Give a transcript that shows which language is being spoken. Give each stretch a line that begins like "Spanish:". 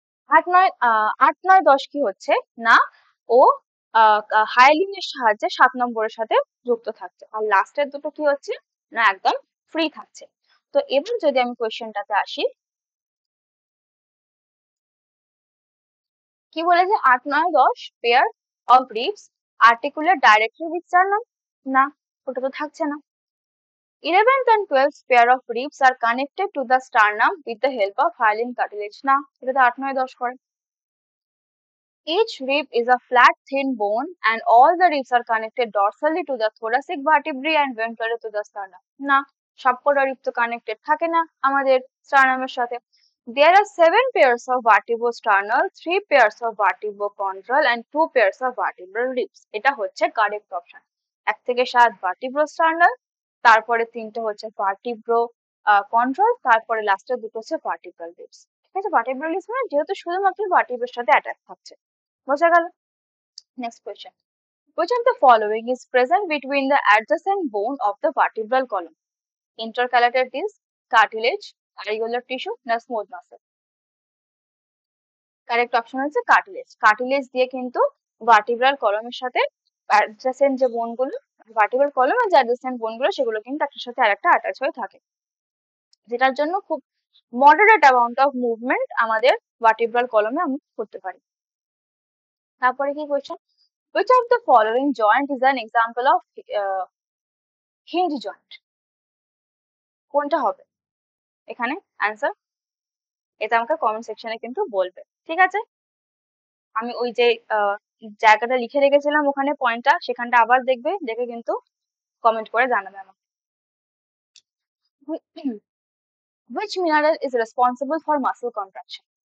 Bangla: 8 9 10 কি হচ্ছে না, ও হায়ালিনের সাহায্যে 7 নম্বরের সাথে যুক্ত থাকছে, আর লাস্টের দুটো কি হচ্ছে না, একদম ফ্রি থাকছে। তো এবার যদি আমি কোয়েশ্চেনটাতে আসি, কি বলেছে,
English: 8 9 10 pair of ribs articulate directly with sternum,
Bangla: না, ওটা তো থাকছে না।
English: 11th and 12th pair of ribs are connected to the sternum with the help of hyaline cartilage,
Bangla: না, এটা তো 8 9 10 করে।
English: Each rib is a flat, thin bone, and all the ribs are connected dorsally to the thoracic vertebrae and ventrally to the sternum,
Bangla: না, সবকটা rib তো connected থাকে না আমাদের স্টারনামের সাথে।
English: There are 7 pairs of vertebrosternal, 3 pairs of vertebrochondral and 2 pairs of vertebral ribs।
Bangla: এটা হচ্ছে correct option. 1 থেকে 7 vertebrosternal, তারপরে 3টে হচ্ছে ভার্টিব্রো কন্ট্রল, তারপরে লাস্টের দুটো হচ্ছে ভার্টিব্রাল রিবস। ঠিক আছে, ভার্টিব্রাল রিবস মানে যেহেতু শুধুমাত্র ভার্টিব্রার সাথে অ্যাটাচ থাকছে, বোঝা গেল। Next question.
English: Which of the following is present between the adjacent bone of the vertebral column? Intercalated disc, cartilage, areolar tissue, না smooth muscle?
Bangla: কারেক্ট অপশন হচ্ছে কার্টিলেজ। কার্টিলেজ দিয়ে কিন্তু ভার্টিব্রাল কলমের সাথে অ্যাডজেসেন্ট যে বোনগুলো, ভার্টিব্রাল কলম আর যে অ্যাডজেসেন্ট বোনগুলো সেগুলো কিন্তু একটার সাথে আরেকটা অ্যাটাচ হয়ে থাকে, যেটার জন্য খুব মডারেট অ্যামাউন্ট অফ মুভমেন্ট আমাদের ভার্টিব্রাল কলমে আমরা করতে পারি। তারপরে কি question,
English: which of the following joint is an example of hinge joint?
Bangla: কোনটা হবে এখানে অ্যান্সার? এটা আমাকে কমেন্ট সেকশনে কিন্তু বলবে, ঠিক আছে? আমি ওই যে জায়গাটা লিখে রেখেছিলাম ওখানে পয়েন্টটা, সেখানটা আবার দেখবে, দেখে কিন্তু কমেন্ট করে জানাবে আমাকে।
English: Which mineral is responsible for muscle contraction?